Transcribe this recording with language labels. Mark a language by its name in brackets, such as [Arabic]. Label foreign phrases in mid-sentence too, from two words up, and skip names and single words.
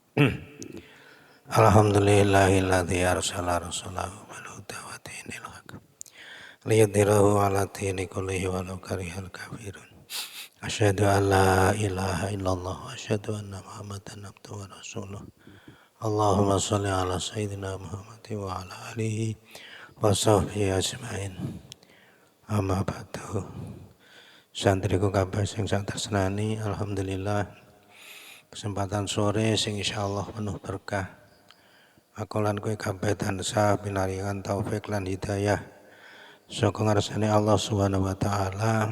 [Arabic] الحمد لله الذي أرسل رسوله بالهدى ودين الحق ليظهره على الدين كله ولو كره الكافرون. أشهد أن لا إله إلا الله وأشهد أن محمدا عبده ورسوله. اللهم صل على سيدنا محمد وعلى آله وصحبه أجمعين. أما بعد. [Javanese] Santriku kabeh sing sak tresnani, alhamdulillah kesempatan sore sing insyaallah penuh berkah. Aku lan kowe kabeh tansah pinaringan taufik lan hidayah saka ngarsane Allah [Arabic] سبحانه وتعالى.